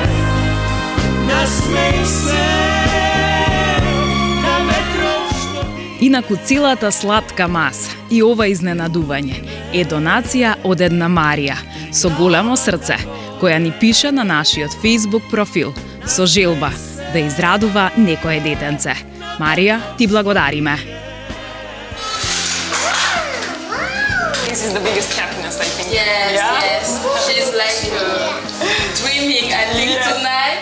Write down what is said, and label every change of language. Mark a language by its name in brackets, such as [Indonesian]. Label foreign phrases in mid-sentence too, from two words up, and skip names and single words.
[Macedonian] Насмеј се на ветров што ти Инаку целата сладка маса и ова изненадување е донација од една Марија со големо срце, која ни пише на нашиот Facebook профил со желба да израдува некое детенце. Марија, ти благодариме. [English] This is the biggest happiness, I think. Yes, Yeah? yes. She's like dreaming and living tonight.